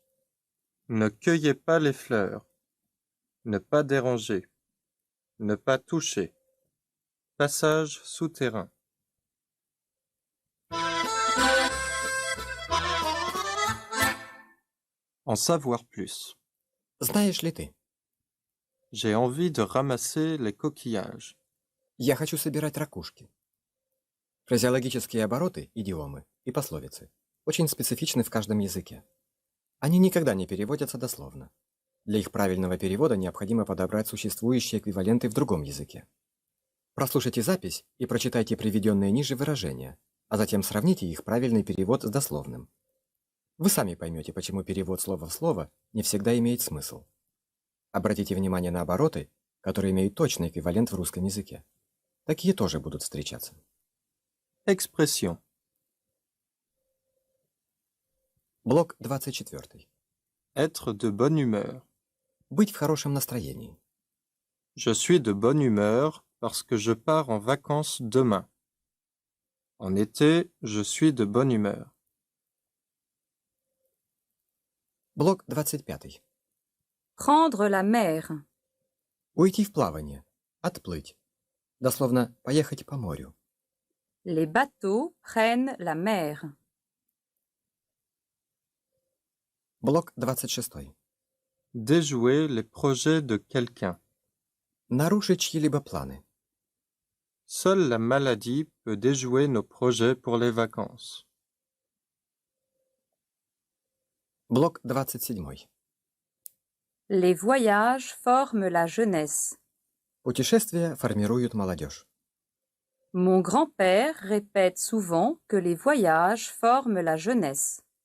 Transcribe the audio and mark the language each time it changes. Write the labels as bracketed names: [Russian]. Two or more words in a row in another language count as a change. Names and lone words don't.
[French] Ne cueillez pas les fleurs. Ne pas déranger. Ne pas toucher. Passage souterrain. En savoir plus. [Russian] Знаешь ли ты? [French] J'ai envie de ramasser les coquillages. [Russian] Я хочу собирать ракушки. Фразеологические обороты, идиомы и пословицы очень специфичны в каждом языке. Они никогда не переводятся дословно. Для их правильного перевода необходимо подобрать существующие эквиваленты в другом языке. Прослушайте запись и прочитайте приведенные ниже выражения, а затем сравните их правильный перевод с дословным. Вы сами поймете, почему перевод слова в слово не всегда имеет смысл. Обратите внимание на обороты, которые имеют точный эквивалент в русском языке. Такие тоже будут встречаться. Expression. Блок 24. [French] Être de bonne humeur. [Russian] Быть в хорошем настроении. [French] Je suis de bonne humeur parce que je pars en vacances demain. En été, je suis de bonne humeur. [Russian] Блок 25. [French] Prendre la mer. [Russian] Уйти в плавание. Отплыть. Дословно поехать по морю. [French] Les bateaux prennent la mer. [Russian] Блок 26. [French] Déjouer les projets de quelqu'un. [Russian] Нарушить чьи-либо планы. [French] Seule la maladie peut déjouer nos projets pour les vacances. [Russian] Блок 27. [French] Les voyages forment la jeunesse. [Russian] Путешествия формируют молодежь. [French] Mon grand-père répète souvent que les voyages forment la jeunesse.